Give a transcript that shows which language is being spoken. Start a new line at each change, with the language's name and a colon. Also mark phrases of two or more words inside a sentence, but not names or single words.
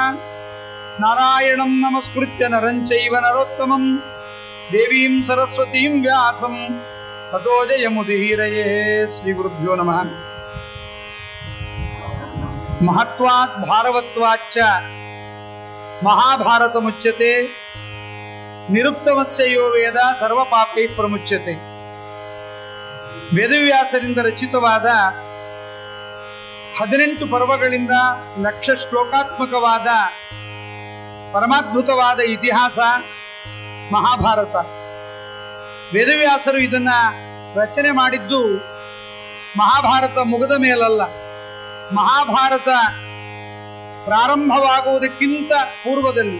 Sanskrit: नारायणं नमस्कृत्य नरं चैव नरोत्तमं देवीं सरस्वतीं व्यासं ततो जयमुदीरये। श्रीगुरुभ्यो नमः। महत्वात् भारवत्वाच्च महाभारतमुच्यते। निरुक्तमस्य यो ವೇದ ಸರ್ವಪಾಪೈಃ ಪ್ರಮುಚ್ಯತೆ.
Kannada: ವೇದವ್ಯಾಸರಿಂದ ರಚಿತವಾದ 18 ಪರ್ವಗಳಿಂದ ಲಕ್ಷ ಶ್ಲೋಕಾತ್ಮಕವಾದ ಪರಮಾದ್ಭುತವಾದ ಇತಿಹಾಸ ಮಹಾಭಾರತ. ವೇದವ್ಯಾಸರು ಇದನ್ನ ರಚನೆ ಮಾಡಿದ್ದು ಮಹಾಭಾರತ ಮುಗಿದ ಮೇಲಲ್ಲ, ಮಹಾಭಾರತ ಪ್ರಾರಂಭವಾಗುವುದಕ್ಕಿಂತ ಪೂರ್ವದಲ್ಲಿ.